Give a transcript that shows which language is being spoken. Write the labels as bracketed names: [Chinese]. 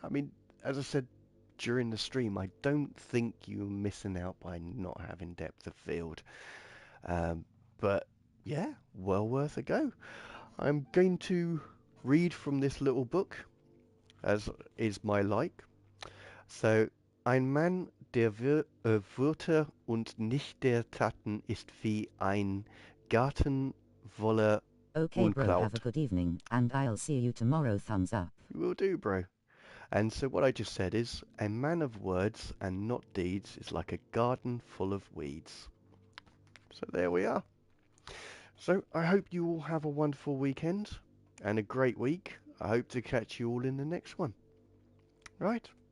[English] I mean, as I said during the stream, I don't think you're missing out by not having depth of field. But yeah, well worth a go. I'm going to read from this little book, as is my like. [German] So, ein Mann der Wörter und nicht der Taten ist wie ein Garten voller [English] Okay bro, have a [German] Unkraut. [English] good evening, and I'll see you tomorrow, thumbs up. Will do, bro. And so what I just said is, a man of words and not deeds is like a garden full of weeds. So there we are. So I hope you all have a wonderful weekend and a great week. I hope to catch you all in the next one. Right.